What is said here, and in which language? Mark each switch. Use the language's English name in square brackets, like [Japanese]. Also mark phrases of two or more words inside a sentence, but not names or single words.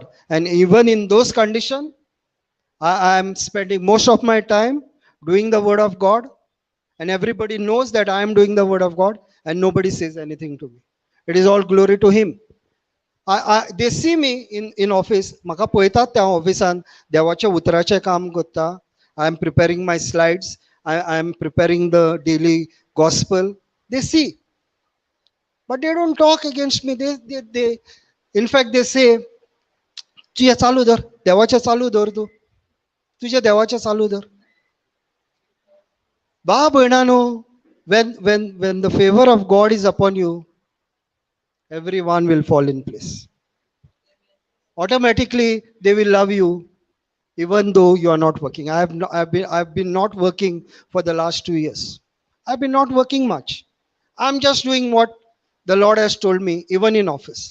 [English] And even in those conditions, I am spending most of my time doing the word of God, and everybody knows that I am doing the word of God, and nobody says anything to me. It is all glory to Him. They see me in office. [Konkani] म्हाका पळयतात त्या ऑफिसान देवाचे उतराचे काम करता. [English] I am preparing my slides. I am preparing the daily gospel. They see. But they don't talk against me. They in fact, they say, [Konkani] तुझे चालू धर, देवाचे चालू धर तू. तुझे देवाचे चालू धर. बा भयणानो, [English] when the favor of God is upon you, everyone will fall in place. Automatically, they will love you, even though you are not working. I've been not working for the last 2 years. I've been not working much. I'm just doing what the Lord has told me, even in office.